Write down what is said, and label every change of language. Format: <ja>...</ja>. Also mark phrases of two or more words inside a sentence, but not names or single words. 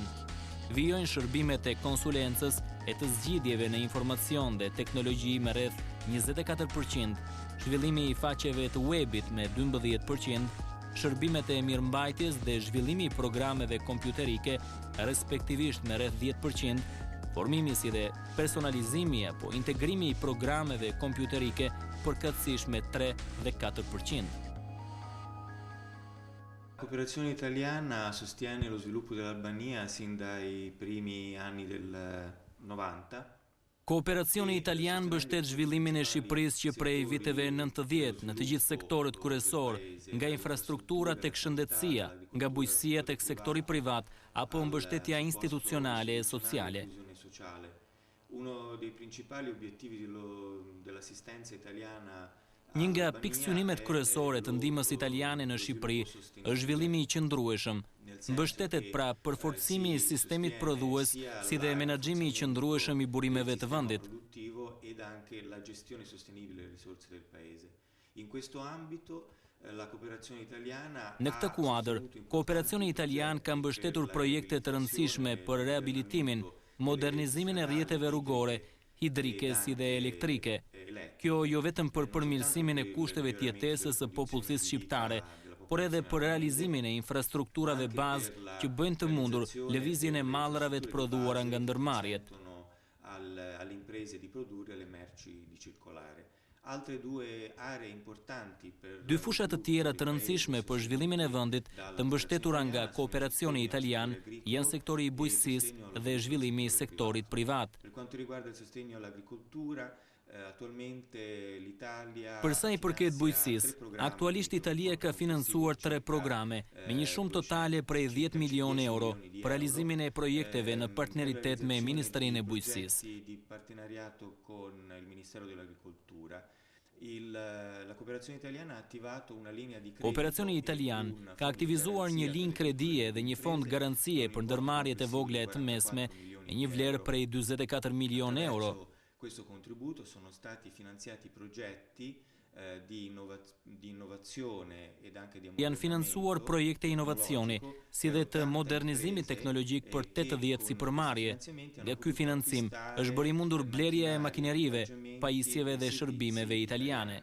<sq>Vijojnë shërbimet e konsulencës e të zgjidhjeve në informacion dhe teknologji me rreth 24%, zhvillimi i faqeve të webit me 12%, shërbimet e mirëmbajtjes dhe zhvillimi i programeve kompjuterike, respektivisht me rreth 10%, formimi si dhe personalizimi apo integrimi i programeve kompjuterike përkatësisht me 3 dhe 4%.</sq> <it>La cooperazione italiana sostiene lo sviluppo dell'Albania sin dai primi anni del 90.</it> <sq>Kooperacioni italian mbështet zhvillimin e Shqipërisë që prej viteve 90 në të gjithë sektorët kryesor, nga infrastruktura tek shëndetësia, nga bujqësia tek sektori privat apo mbështetja institucionale e sociale.</sq> <it>Uno dei principali obiettivi dell'assistenza italiana.</it> <sq>Një nga pikësynimet kryesore të ndihmës italiane në Shqipëri është zhvillimi i qëndrueshëm, Mbështetet pra përforcimi I sistemit prodhues si dhe menaxhimi I qëndrueshëm I burimeve të vendit.</sq> <it>Ed anche la gestione sostenibile delle risorse del paese. In questo ambito la cooperazione italiana</it> <sq>Në këtë kuadër, kooperacioni italian ka mbështetur projekte të rëndësishme për rehabilitimin, modernizimin e rrjeteve rrugore, hidrike si dhe elektrike. Kjo jo vetëm për përmirësimin e kushteve të jetesës së popullsisë shqiptare, por edhe për realizimin e infrastrukturave bazë që bëjnë të mundur lëvizjen e mallrave të prodhuara nga ndërmarrjet.</sq> <it>Alle imprese di produrre le merci di circolare. Altre due aree importanti per</it> <sq>Dy fusha të tjera të rëndësishme për zhvillimin e vendit të mbështetura nga kooperacioni italian janë sektori I bujqësisë dhe zhvillimi I sektorit privat.</sq> <it>Per quanto riguarda il sostegno all'agricoltura, attualmente l'Italia</it> <sq>Për sa I përket bujqësisë, aktualisht Italia ka financuar 3 programe me një shumë totale prej 10 milionë euro për realizimin e projekteve në partneritet me Ministerinë e Bujqësisë.</sq> <it>Di partenariato con il Ministero dell'Agricoltura. La cooperazione italiana ha attivato una linea di credito.</it> <sq>Operacioni italian ka aktivizuar një linjë kredie dhe një fond garancie për ndërmarrjet e vogla e të mesme me një vlerë prej 44 milionë euro.</sq> <it>Questo contributo sono stati finanziati progetti di innovazione ed anche di</it> <sq>Janë financuar projekte inovacioni, si dhe të modernizimit teknologjik për 80 sipërmarrje. Nga ky financim është bërë mundur blerja e makinerive, pajisjeve dhe shërbimeve italiane.</sq>